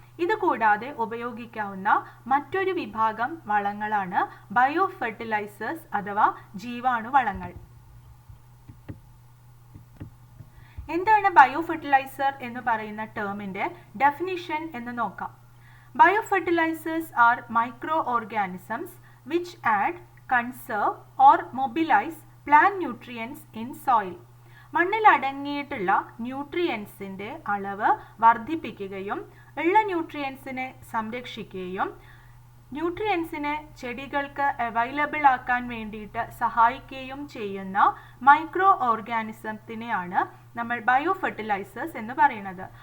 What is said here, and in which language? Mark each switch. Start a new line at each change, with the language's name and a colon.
Malayalam: ഇതുകൂടാതെ ഉപയോഗിക്കാവുന്ന മറ്റൊരു വിഭാഗം വളങ്ങളാണ് ബയോ ഫെർട്ടിലൈസേഴ്സ് അഥവാ ജീവാണുവളങ്ങൾ. എന്താണ് ബയോ ഫെർട്ടിലൈസർ എന്ന് പറയുന്ന ടേമിൻ്റെ ഡെഫിനിഷൻ എന്ന് നോക്കാം.
English: Biofertilizers are microorganisms which add, conserve or mobilize plant nutrients in soil.
Malayalam: മണ്ണിൽ അടങ്ങിയിട്ടുള്ള ന്യൂട്രിയൻസിൻ്റെ അളവ് വർദ്ധിപ്പിക്കുകയും ഉള്ള ന്യൂട്രിയൻസിനെ സംരക്ഷിക്കുകയും ന്യൂട്രിയൻസിനെ ചെടികൾക്ക് അവൈലബിൾ ആക്കാൻ വേണ്ടിയിട്ട് സഹായിക്കുകയും ചെയ്യുന്ന മൈക്രോ ഓർഗാനിസത്തിനെയാണ് നമ്മൾ ബയോ ഫെർട്ടിലൈസേഴ്സ് എന്ന് പറയുന്നത്.